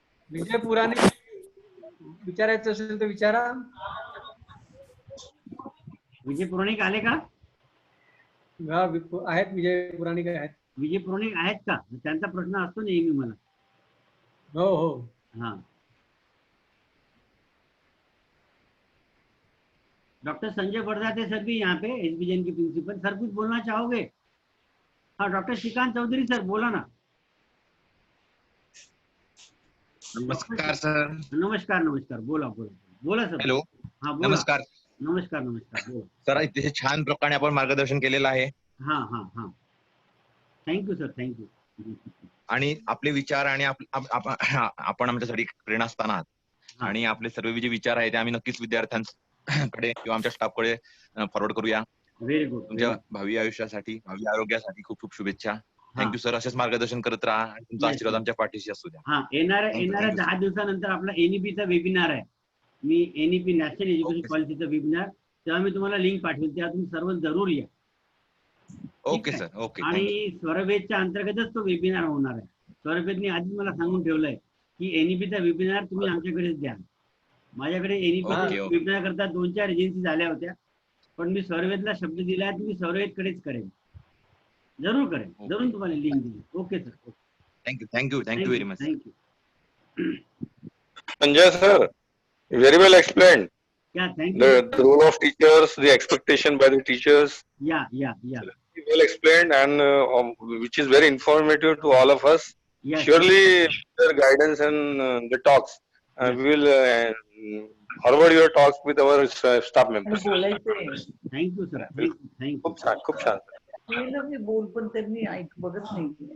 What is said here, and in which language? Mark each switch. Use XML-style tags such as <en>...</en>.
<mr>विजय पुराणे विचारायचं असेल तर विचारा. विजय पुराणिक आले का? हा, आहेत विजय पुराणिक आहेत. विजय पुराणिक आहेत का? त्यांचा प्रश्न असतो नेहमी मला। हो हो.</mr> <hi>हाँ डॉक्टर संजय बरदाते सर भी यहाँ पे, एसबीजेन के प्रिंसिपल सर, कुछ बोलना चाहोगे?</hi> <mr>हाँ डॉक्टर श्रीकांत चौधरी सर, बोला ना। नमस्कार सर। नमस्कार नमस्कार, बोला बोला बोला सर।</mr> <en>hello,</en> <mr>हाँ बोला। नमस्कार नमस्कार नमस्कार, बोला सर। इथे छान प्रकारे आपण मार्गदर्शन केलेलं आहे</mr> <en>हाँ हाँ हाँ, थँक्यू सर, थँक्यू।</en> <mr>आणि आपले विचार आणि आपण आमच्यासाठी प्रेरणास्थान आहात. आणि आपले सर्व जे विचार आहेत ते आम्ही नक्कीच विद्यार्थ्यांकडे किंवा आमच्या स्टाफकडे फॉरवर्ड करूया.</mr> <en>Very good.</en> <mr>तुमच्या भावी आयुष्यासाठी, भावी आरोग्यासाठी खूप खूप शुभेच्छा.</mr> <en>Thank you sir.</en> <mr>असेच मार्गदर्शन करत राहा आणि तुमचा आशीर्वाद आमच्या पाठीशी असू द्या. हाँ येणाऱ्या 10 दिवसानंतर आपला एनईपीचा वेबिनार आहे. मी एनईपी नॅशनल एज्युकेशन पॉलिसीचा वेबिनार, तेव्हा मी तुम्हाला लिंक पाठवेल, तेव्हा तुम्ही सर्व जरूर या.</mr> <en>Okay sir, okay.</en> <mr>आणि स्वरवेदच्या अंतर्गतच तो वेबिनार होणार आहे. स्वरवेदने आधीच मला सांगून ठेवलंय की एनईपीचा वेबिनार तुम्ही आमच्याकडेच द्या. माझ्याकडे एनईपीचा वेबिनार करता 2-4 एजन्सी झाल्या होत्या, पण मी स्वरवेदला शब्द दिला आहे, तुम्ही स्वरवेदकडेच करेन, जरूर करेन, जरूर तुम्हाला लिंक देईल. Okay sir,</mr> <en>Thank you very much. Thank you Sanjay sir, very well explained. Yeah, thank you. The role of teachers, the expectation by the teachers. Yeah. Well explained, and which is very informative to all of us. Yes. Surely, their guidance and the talks, Yes. we will forward your talks with our staff members. Thank you sir. Thank you.</en> <mr>खूप छान. मी बोल पण त्यांनी ऐक बघत नाही.</mr>